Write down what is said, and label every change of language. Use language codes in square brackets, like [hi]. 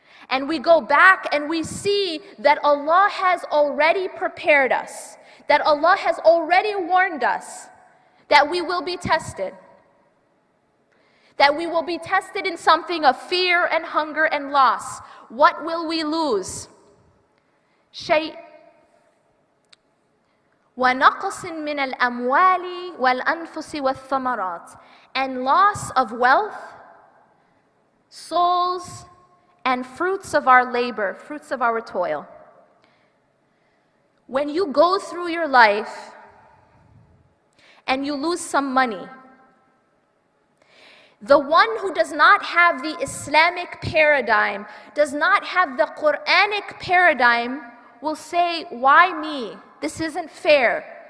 [en] And we go back and we see that Allah has already prepared us, that Allah has already warned us that we will be tested. That we will be tested in something of fear and hunger and loss. What will we lose? [ar] شيء ونقص من الأموال والأنفس والثمرات. [en] And loss of wealth, souls, and fruits of our labor, fruits of our toil. When you go through your life and you lose some money, the one who does not have the Islamic paradigm, does not have the Quranic paradigm, will say, why me? This isn't fair.